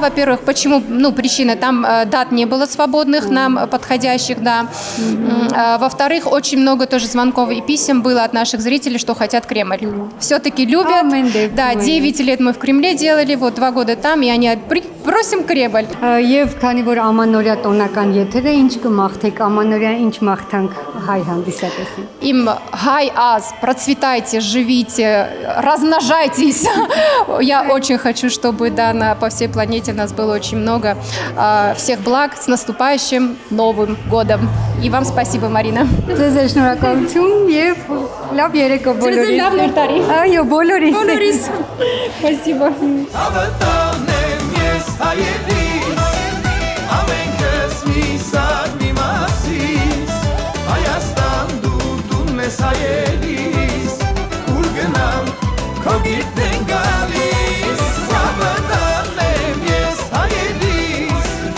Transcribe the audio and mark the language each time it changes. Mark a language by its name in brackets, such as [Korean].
[Russian] Во-первых, почему, причина, там дат не было свободных нам подходящих, да. Во-вторых, очень много тоже звонков и писем было от наших зрителей, что хотят Кремль. Все-таки любят. Да, 9 лет мы в Кремле делали, вот 2 года там, и они просим Кремль. [Armenian] Եվ քանի որ ամանորյա տոնական եթեր է, ինչ կմաղթեք ամանորյա, ինչ մաղթանք հայ հանդիսատեսին։ Им хай аз, [Russian] процветайте, живите, размножайтесь. Я очень хочу, чтобы, да, по всей планете нас было очень много. Всех благ, с наступающим Новым годом. И вам спасибо, Марина. [Armenian] Ձեզ շնորհակալություն եւ լավ երեկո բոլորիս։ Լավ նոր տարի։ Այո, բոլորիս։ Բոլորիս։ [Russian] Спасибо. [Armenian] Ավտանեմ ես հայերիս, ամենքս մի սար մի մասիս, Հայաստան դու տունն ես հայերիս, ուր գնամ քո գիրկն են գալիս, ավտանեմ ես հայերիս,